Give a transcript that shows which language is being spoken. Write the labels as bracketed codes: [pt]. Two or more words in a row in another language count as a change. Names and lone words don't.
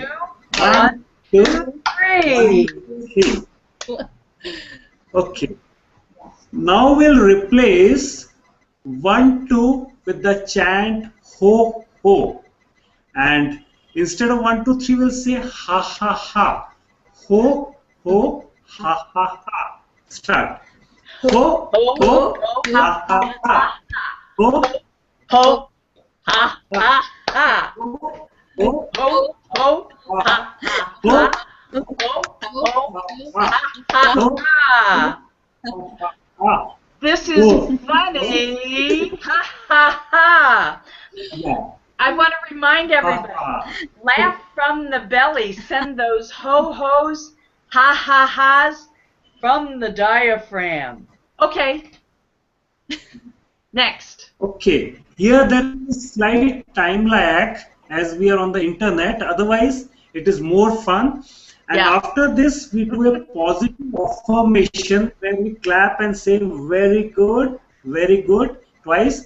[en] 1, 2, 3. 3. Okay. Now we'll replace 1, 2 with the chant ho ho. And instead of 1, 2, 3, we'll say ha ha ha. Ho ho ha ha ha. Start. Ho ho ha ha ha. Ho Ho, ha, ha, ha. ho Ho, ho, ha, ha, ha. Ho, ho, ha, ha, ha. ha. This is funny. Ha, ha, ha. Yeah. I want to remind everybody, laugh from the belly. Send those ho-hos, ha-ha-has from the diaphragm. Okay. Next. Okay. Here there is a slight time lag as we are on the internet. Otherwise, it is more fun. And after this, we do a positive affirmation where we clap and say very good twice.